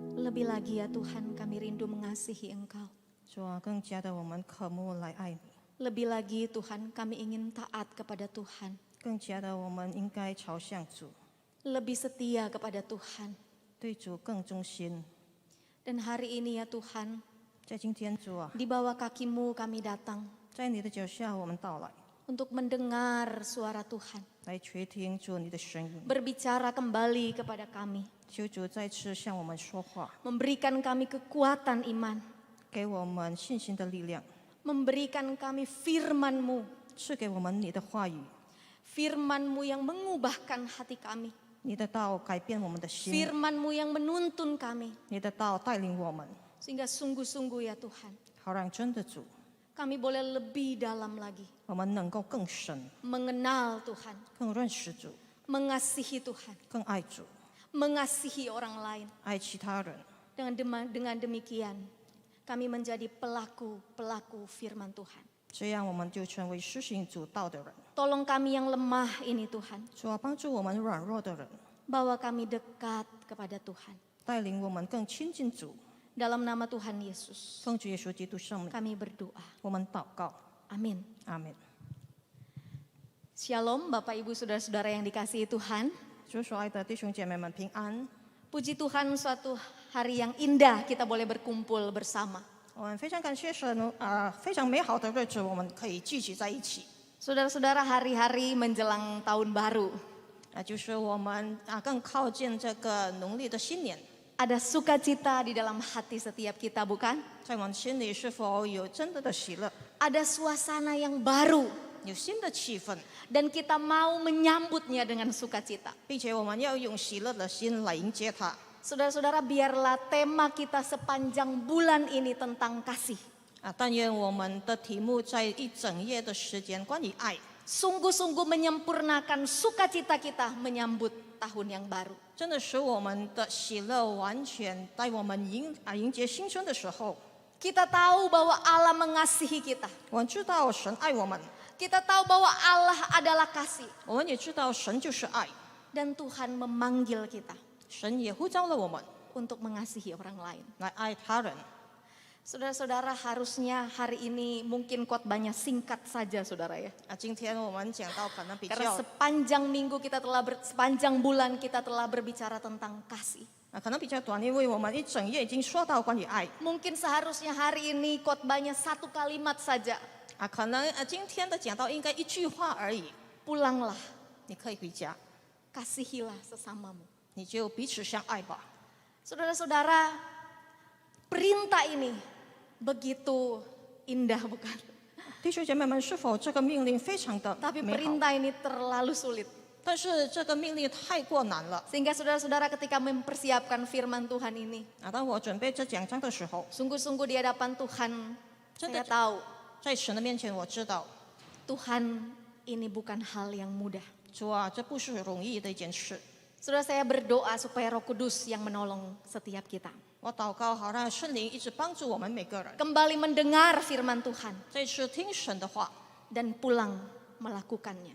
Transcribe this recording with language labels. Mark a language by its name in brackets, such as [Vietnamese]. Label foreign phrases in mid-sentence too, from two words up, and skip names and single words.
[Indonesian] Lebih lagi ya Tuhan, kami rindu mengasihi Engkau. [Chinese] 主啊，更加的我们渴慕来爱你， [Indonesian] Lebih lagi Tuhan, kami ingin taat kepada Tuhan. [Chinese] 更加的我们应该朝向主， [Indonesian] Lebih setia kepada Tuhan. [Chinese] 对主更忠心。 [Indonesian] Dan hari ini ya Tuhan, [Chinese] 在今天，主啊， [Indonesian] di bawah kaki-Mu kami datang [Chinese] 在你的脚下我们到来， [Indonesian] untuk mendengar suara Tuhan. [Chinese] 来垂听主你的声音， [Indonesian] Berbicara kembali kepada kami. [Chinese] 求主再次向我们说话， [Indonesian] Memberikan kami kekuatan iman. [Chinese] 给我们信心的力量， [Indonesian] Memberikan kami firman-Mu. [Chinese] 赐给我们你的话语， [Indonesian] Firman-Mu yang mengubahkan hati kami. [Chinese] 你的道改变我们的心， [Indonesian] Firman-Mu yang menuntun kami. [Chinese] 你的道带领我们， [Indonesian] Sehingga sungguh-sungguh ya Tuhan, [Chinese] 好让真的主， [Indonesian] kami boleh lebih dalam lagi. [Chinese] 我们能够更深、 [Indonesian] Mengenal Tuhan. [Chinese] 更认识主、 [Indonesian] Mengasihi Tuhan. [Chinese] 更爱主、 [Indonesian] Mengasihi orang lain. [Chinese] 爱其他人。 [Indonesian] Dengan demikian, kami menjadi pelaku-pelaku firman Tuhan. [Chinese] 这样我们就成为施行主道的人。 [Indonesian] Tolong kami yang lemah ini Tuhan. [Chinese] 主啊，帮助我们软弱的人， [Indonesian] Bawa kami dekat kepada Tuhan. [Chinese] 带领我们更亲近主。 [Indonesian] Dalam nama Tuhan Yesus, [Chinese] 奉主耶稣基督圣名， [Indonesian] kami berdoa. [Chinese] 我们祷告， [Indonesian] Amin. [Chinese] 阿门。 [Indonesian] Shalom Bapak Ibu Saudara-saudara yang dikasihi Tuhan. [Chinese] 主所爱的弟兄姐妹们平安。 [Indonesian] Puji Tuhan, suatu hari yang indah kita boleh berkumpul bersama. [Chinese] 我们非常感谢神非常美好的日子，我们可以聚集在一起。 [Indonesian] Saudara-saudara, hari-hari menjelang tahun baru. [Chinese] 就是我们更靠近这个农历的新年， [Indonesian] Ada sukacita di dalam hati setiap kita, bukan? [Chinese] 在我们心里是否有真的喜乐， [Indonesian] Ada suasana yang baru. [Chinese] 有新的气氛， [Indonesian] Dan kita mau menyambutnya dengan sukacita. [Chinese] 并且我们要用喜乐的心来迎接它。 [Indonesian] Saudara-saudara, biarlah tema kita sepanjang bulan ini tentang kasih. [Chinese] 但愿我们的题目在一整夜的时间关于爱， [Indonesian] Sungguh-sungguh menyempurnakan sukacita kita menyambut tahun yang baru. [Chinese] 真的使我们的喜乐完全在我们迎接新春的时候， [Indonesian] Kita tahu bahwa Allah mengasihi kita. [Chinese] 我们知道神爱我们， [Indonesian] Kita tahu bahwa Allah adalah kasih. [Chinese] 我们也知道神就是爱， [Indonesian] Dan Tuhan memanggil kita [Chinese] 神也呼召了我们 [Indonesian] untuk mengasihi orang lain. [Chinese] 来爱他人。 [Indonesian] Saudara-saudara, harusnya hari ini mungkin khotbahnya singkat saja saudara ya. [Chinese] 今天我们讲到可能比 [Indonesian] Karena [Chinese] 较 [Indonesian] sepanjang minggu kita sepanjang bulan kita telah berbicara tentang kasih. [Chinese] 可能比较短，因为我们一整夜已经说到关于爱。 [Indonesian] Mungkin seharusnya hari ini khotbahnya satu kalimat saja. [Chinese] 可能今天的讲道应该一句话而已， [Indonesian] Pulanglah, [Chinese] 你可以回家， [Indonesian] kasihilah sesamamu. [Chinese] 你就彼此相爱吧。 [Indonesian] Saudara-saudara, perintah ini begitu indah bukan? [Chinese] 弟兄姐妹们，是否这个命令非常的 [Indonesian] Tapi [Chinese] 美好？ [Indonesian] perintah ini terlalu sulit. [Chinese] 但是这个命令太过难了。 [Indonesian] Sehingga saudara-saudara ketika mempersiapkan firman Tuhan ini, [Chinese] 当我准备这讲章的时候， [Indonesian] sungguh-sungguh di hadapan Tuhan, saya Sudah. tahu [Chinese] 在神的面前，我知道 [Indonesian] Tuhan ini bukan hal yang mudah. [Chinese] 主啊，这不是容易的一件事。 [Indonesian] Saudara, saya berdoa supaya Roh Kudus yang menolong setiap kita [Chinese] 我祷告，好让圣灵一直帮助我们每个人， [Indonesian] kembali mendengar firman Tuhan [Chinese] 再次听神的话， [Indonesian] dan pulang melakukannya.